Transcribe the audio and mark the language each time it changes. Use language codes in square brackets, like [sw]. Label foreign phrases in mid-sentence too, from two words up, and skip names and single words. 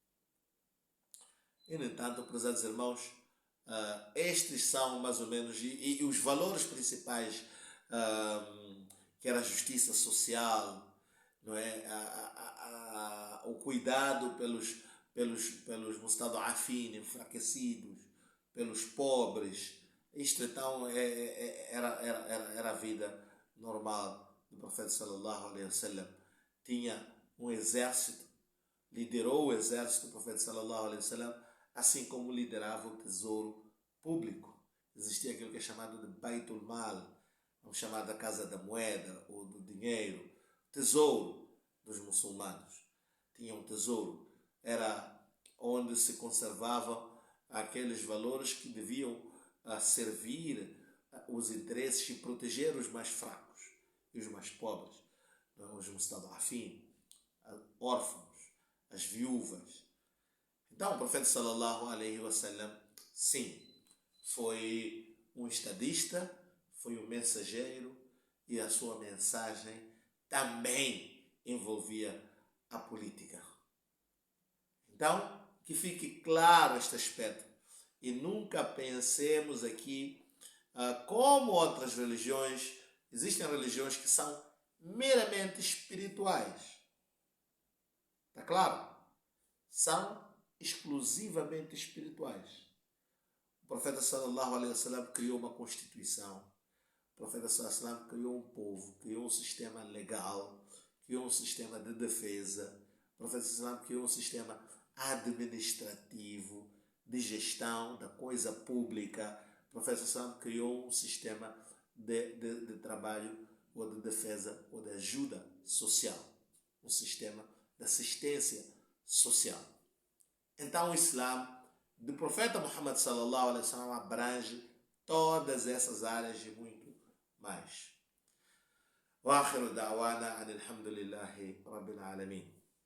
[pt] E, no entanto, prezados irmãos, estes são mais ou menos e os valores principais, que era a justiça social, não é? O cuidado pelos mustadafin, enfraquecidos, pelos pobres. Isto então era a vida normal do profeta [ar] صلى الله عليه وسلم. [pt] Tinha um exército, liderou o exército do profeta [ar] صلى الله عليه وسلم, [pt] assim como liderava o tesouro público. Existia aquilo que é chamado de [ar] بيت المال, [pt] vamos chamar da casa da moeda ou do dinheiro, tesouro dos muçulmanos. Tinha um tesouro, era onde se conservavam aqueles valores que deviam servir os interesses e proteger os mais fracos e os mais pobres, os mustadafin, órfãos, as viúvas. Então o profeta [ar] صلى الله عليه وسلم, [pt] sim, foi um estadista, foi um mensageiro, e a sua mensagem também envolvia à política. Então, que fique claro este aspecto. E nunca pensemos aqui, como outras religiões, existem religiões que são meramente espirituais. Está claro? São exclusivamente espirituais. O profeta [ar] صلى الله عليه وسلم [pt] criou uma constituição. O profeta [ar] صلى الله عليه وسلم [pt] criou um povo, criou um sistema legal, criou um sistema de defesa. O profeta [ar] صلى الله عليه وسلم [pt] criou um sistema administrativo, de gestão da coisa pública. O profeta [ar] صلى الله عليه وسلم [pt] criou um sistema de trabalho ou de defesa ou de ajuda social. Um sistema de assistência social. Então o Islã do profeta Muhammad [ar] صلى الله عليه وسلم [pt] abrange todas essas áreas e muito mais. [ar] وآخر دعوانا الحمد لله رب العالمين.